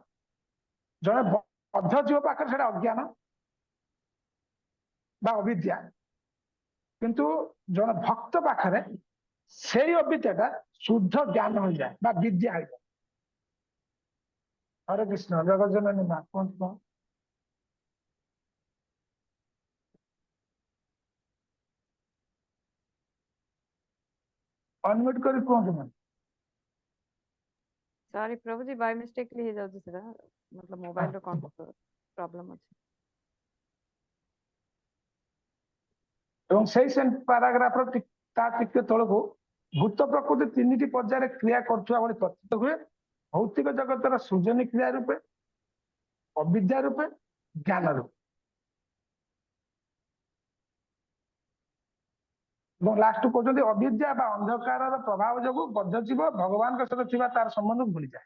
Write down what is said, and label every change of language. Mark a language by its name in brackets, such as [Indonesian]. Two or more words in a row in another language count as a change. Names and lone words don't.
[Odia] ଜଣେ ବଦ୍ଧ ଜୀବ ପାଖରେ ସେଟା ଅଜ୍ଞାନ ବା ଅବିଦ୍ୟା, କିନ୍ତୁ ଜଣେ ଭକ୍ତ ପାଖରେ ସେଇ ଅବିଦ୍ୟାଟା ଶୁଦ୍ଧ ଜ୍ଞାନ ହୋଇଯାଏ ବା ବିଦ୍ୟା ହୋଇଯାଏ। ହରେ କୃଷ୍ଣ, ଜଗଜ୍ଜନନୀ ମା କୁହନ୍ତୁ। ଅନମ୍ୟୁଟ କରି କୁହନ୍ତୁ ନା। ସରି ପ୍ରଭୁ ଜୀ [English] by mistakely [Odia] ହେ ଯାଉଛି ସେଟା, ମତଲବ ମୋବାଇଲ ରୋ କୌଣ ପ୍ରବ୍ଲେମ ଅଛି। ଏବଂ ସେଇ ସେମ ପାରାଗ୍ରାଫର ତା ଟିକେ ତଳକୁ ଭୂତ ପ୍ରକୃତି 3ଟି ପର୍ଯ୍ୟାୟରେ କ୍ରିୟା କରୁଥିବା ଭଳି ପ୍ରତୀତ ହୁଏ। ଭୌତିକ ଜଗତର ସୃଜନୀ କ୍ରିୟା ରୂପେ, ଅବିଦ୍ୟା ରୂପେ, ଜ୍ଞାନ ରୂପେ। ଏବଂ ଲାଷ୍ଟ କହୁଛନ୍ତି ଅବିଦ୍ୟା ବା ଅନ୍ଧକାରର ପ୍ରଭାବ ଯୋଗୁଁ ବଦ୍ଧ ଜୀବ ଭଗବାନଙ୍କ ସହିତ ଥିବା ତାର ସମ୍ବନ୍ଧକୁ ଭୁଲିଯାଏ।